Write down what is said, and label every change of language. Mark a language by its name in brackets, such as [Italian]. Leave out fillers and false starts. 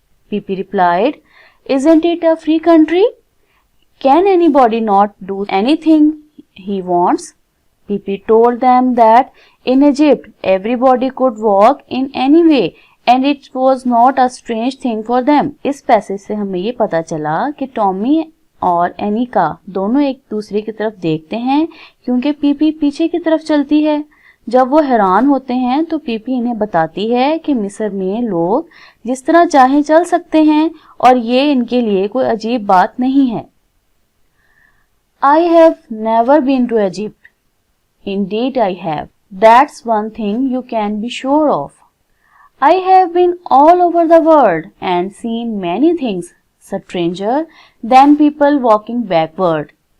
[English] Pippi replied, Isn't it a free country? Can anybody not do anything he wants? Pippi told them that in Egypt everybody could walk in any way and it was not a strange thing for them. [Hindi] इस passage से हमें ये पता चला कि Tommy और Aneka दोनों एक दूसरे की तरफ देखते हैं क्योंकि पीपी पीछे की तरफ चलती है। जब वो हैरान होते हैं तो पीपी इन्हें बताती है कि मिस्र में लोग जिस तरह चाहे चल सकते हैं और ये इनके लिए कोई अजीब बात नहीं है। [English] I have never been to Egypt. Indeed I have. That's one thing you can be sure of. I have been all over the world and seen many things stranger than people walking backward.